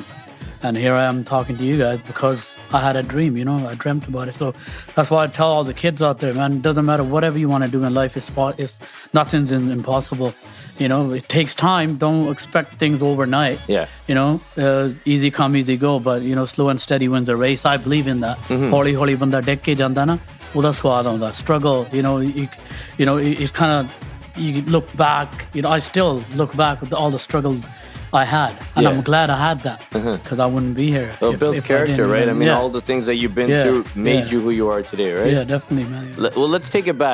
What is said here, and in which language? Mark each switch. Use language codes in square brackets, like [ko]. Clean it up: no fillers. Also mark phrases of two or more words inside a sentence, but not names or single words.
[en] And here I am talking to you guys because I had a dream, I dreamt about it. So that's why I tell all the kids out there, man, it doesn't matter whatever you want to do in life, it's nothing's impossible. It takes time. Don't expect things overnight. Yeah. Easy come, easy go. But, slow and steady wins the race. I believe in that. [pa] ਹੌਲੀ ਹੌਲੀ ਬੰਦਾ ਦੇਖ ਕੇ ਜਾਂਦਾ ਨਾ, ਉਦਾ ਸਵਾਦ ਆਉਂਦਾ. [en] Struggle, it's kind of, you look back, I still look back with all the struggle I had, and I'm glad I had that because I wouldn't be here. Well, it builds character, right? I mean, all the things that you've been through made you who you are today, right? Yeah, definitely, man. Well, let's take it back.